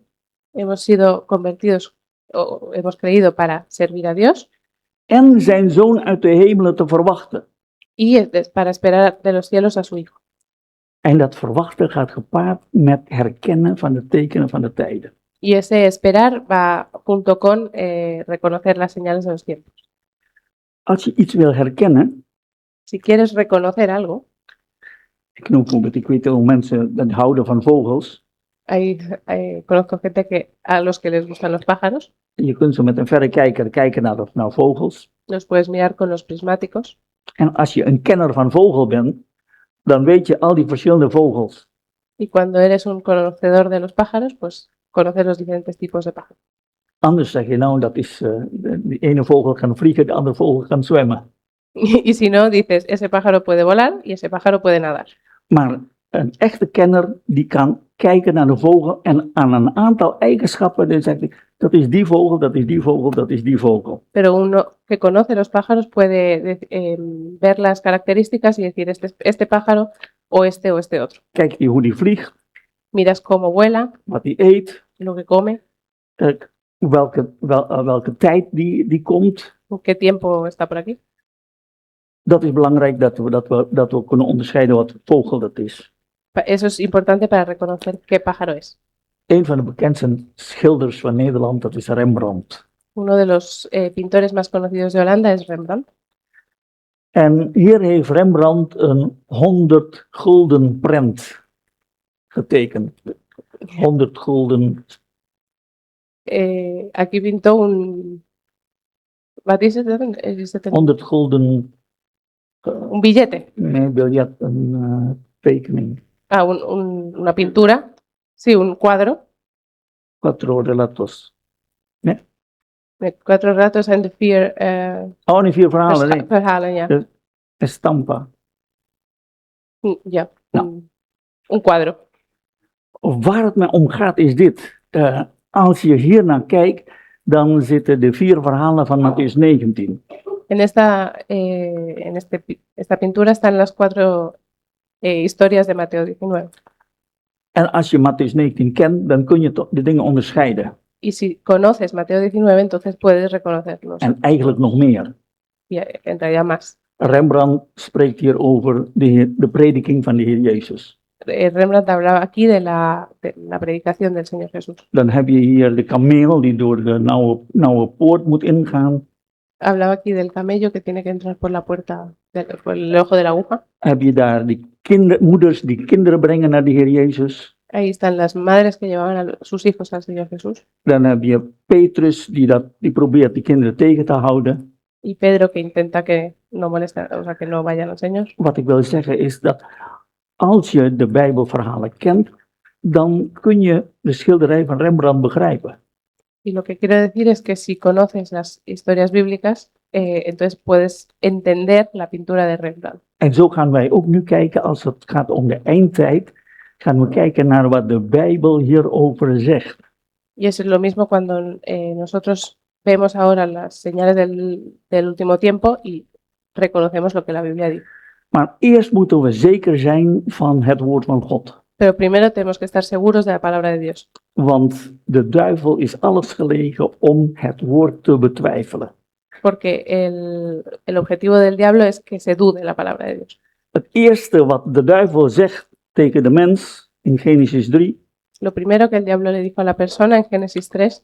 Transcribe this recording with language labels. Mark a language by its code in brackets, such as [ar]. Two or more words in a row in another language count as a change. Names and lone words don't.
[es] Hemos sido convertidos, o hemos creído para servir a Dios [nl] en zijn Zoon uit de hemelen te verwachten. [es] y para esperar de los cielos a su Hijo. [nl] En dat verwachten gaat gepaard met herkennen van de tekenen van de tijden. [es] Y ese esperar va junto con reconocer las señales de los tiempos. [nl] Als je iets wil herkennen, [es] Si quieres reconocer algo, [nl] ik weet veel mensen die houden van vogels. [es] conozco gente a los que les gustan los pájaros, [nl] Je kunt ze met een verrekijker kijken naar vogels. [es] los puedes mirar con los prismáticos. [nl] En als je een kenner van vogel bent, dan weet je al die verschillende vogels. [es] Y cuando eres un conocedor de los pájaros, pues conoces los diferentes tipos de pájaros. [nl] Anders zeg je nou, dat is de ene vogel kan vliegen, de andere vogel kan zwemmen. [es] Y si no, dices, ese pájaro puede volar y ese pájaro puede nadar. [nl] Maar een echte kenner, die kan kijken naar de vogel en aan een aantal eigenschappen, dan zegt hij, dat is die vogel, dat is die vogel, dat is die vogel. [es] Pero uno que conoce los pájaros puede ver las características y decir, este pájaro o este otro. [nl] Kijk je hoe die vliegt, [es] Miras cómo vuela, [nl] wat die eet, [es] lo que come, [nl] welke tijd die komt. [es] en qué tiempo está por aquí. [nl] Dat is belangrijk dat we kunnen onderscheiden wat vogel dat is. [es] Eso es importante para reconocer qué pájaro es. [nl] Een van de bekendste schilders van Nederland, dat is Rembrandt. [es] Uno de los pintores más conocidos de Holanda es Rembrandt. [nl] En hier heeft Rembrandt een 100 gulden prent getekend. 100 gulden. [es] Aquí pintó un... [nl] Wat is het? 100 gulden. [es] Un billete. [nl] Nee, biljet, een tekening. [es] Una pintura. Sí, un cuadro. 4 relatos. [nl] Nee? Met 4 relatos en de 4... Oh, nee, 4 verhalen. Nee. verhalen, ja. [es] Estampa. [nl] Ja, Nou. [es] un cuadro. [nl] Waar het me om gaat is dit. Als je hier naar kijkt, dan zitten de 4 verhalen van Mattheüs 19. [es] En esta pintura están las 4 historias de Mateo 19. [nl] En als je Mattheüs 19 kent, dan kun je de dingen onderscheiden. [es] Y si conoces Mateo 19, entonces puedes reconocerlos. [nl] En eigenlijk nog meer. [es] Y en realidad más. [nl] Rembrandt spreekt hier over de prediking van de Heer Jezus. [es] Rembrandt hablaba aquí de la predicación del Señor Jesús. [nl] Dan heb je hier de kameel die door de nauwe poort moet ingaan. [es] Hablaba aquí del camello que tiene que entrar por la puerta, por el ojo de la aguja. [nl] Heb je daar die moeders die kinderen brengen naar de Heer Jezus. [es] Ahí están las madres que llevaban a sus hijos al Señor Jesús. [nl] Dan heb je Petrus die probeert die kinderen tegen te houden. [es] Y Pedro que intenta que no molesten, o sea, que no vayan al Señor. [nl] Wat ik wil zeggen is dat als je de Bijbelverhalen kent, dan kun je de schilderij van Rembrandt begrijpen. [es] Y lo que quiero decir es que si conoces las historias bíblicas, entonces puedes entender la pintura de Rembrandt. [nl] En zo gaan wij ook nu kijken, als het gaat om de eindtijd, gaan we kijken naar wat de Bijbel hierover zegt. [es] Y eso es lo mismo cuando nosotros vemos ahora las señales del último tiempo y reconocemos lo que la Biblia dice. [nl] Maar eerst moeten we zeker zijn van het woord van God. [es] Pero primero tenemos que estar seguros de la palabra de Dios, [nl] Want de duivel is alles gelegen om het woord te betwijfelen. [es] porque el objetivo del diablo es que se dude la palabra de Dios. [nl] Het eerste wat de duivel zegt tegen de mens in Genesis 3, [es] Lo primero que el diablo le dijo a la persona en Génesis 3,